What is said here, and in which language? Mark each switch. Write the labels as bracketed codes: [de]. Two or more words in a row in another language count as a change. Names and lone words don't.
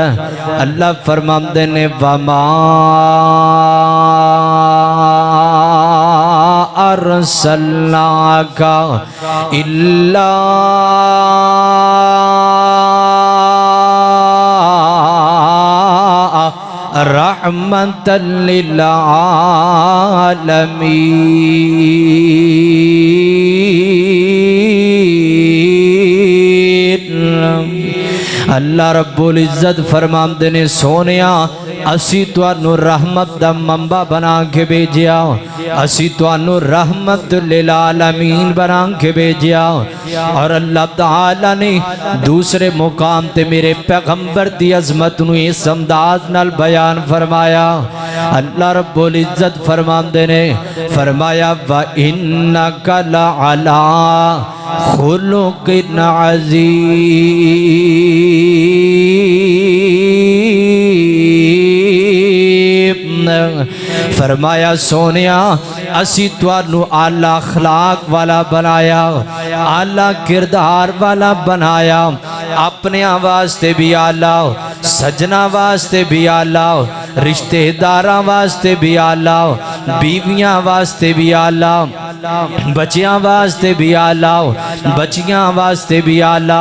[pa] اللہ فرمان دے نے [ar] وما ارسلناک الا رحمت للعالمین۔ [pa] اللہ رب العزت فرمان دینے سونیا اسی توانو رحمت دا منبع بنا کے بھیجیا، اسی توانو [ar] رحمت للعالمین [pa] بنا کے بھیجیا۔ اور اللہ تعالیٰ نے دوسرے مقام تے میرے پیغمبر دی عظمت نو اس انداز نال بیان فرمایا۔ اللہ رب العزت فرمان دینے فرمایا [ar] وَإِنَّكَ لَعَلَىٰ خُلُقٍ عَظِيمٍ۔ [pa] فرمایا سونیا اسی توانو اعلی اخلاق والا بنایا، اعلی کردار والا بنایا، اپنے واسطے بھی اعلی، سجنا واسطے بھی اعلی، رشتہ داراں واسطے بھی اعلی، بیویاں واسطے بھی اعلی، بچیاں واسطے بھی اعلی، بچیاں واسطے بھی اعلی۔